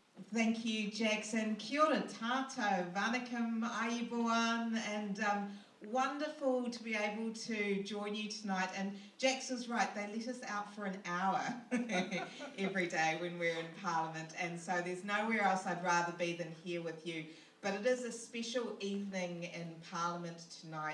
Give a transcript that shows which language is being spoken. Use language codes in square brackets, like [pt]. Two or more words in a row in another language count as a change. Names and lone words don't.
[en] Thank you, [mi] Jackson. Kia ora tātou, vanakkam, aiboan, [en] and wonderful to be able to join you tonight. And Jax was right, they let us out for an hour every day when we're in Parliament, and so there's nowhere else I'd rather be than here with you. But it is a special evening in Parliament tonight.